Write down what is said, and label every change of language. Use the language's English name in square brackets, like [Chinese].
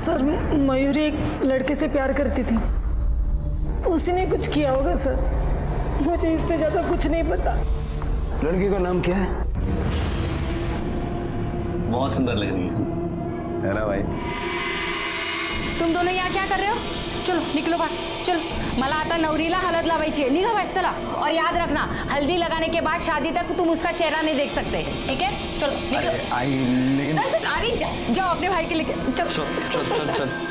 [Hindi] Sir Mayuri एक लड़के से प्यार करती थी, उसी ने कुछ किया होगा सर, मुझे इससे ज्यादा कुछ नहीं पता। लड़के का नाम क्या है? बहुत सुंदर लग रही है ना भाई? तुम दोनों यहाँ क्या कर रहे हो? चलो निकलो बाहर, चलो। [Marathi] मला आता नवरीला हळद लावायची है, निघा बाहर, चला। [Hindi] और याद रखना, हल्दी लगाने के बाद शादी तक तुम उसका चेहरा नहीं देख सकते, ठीक है? चलो निकलो। चल चल, अरे जाओ अपने भाई के लेके, चलो चल चल चल।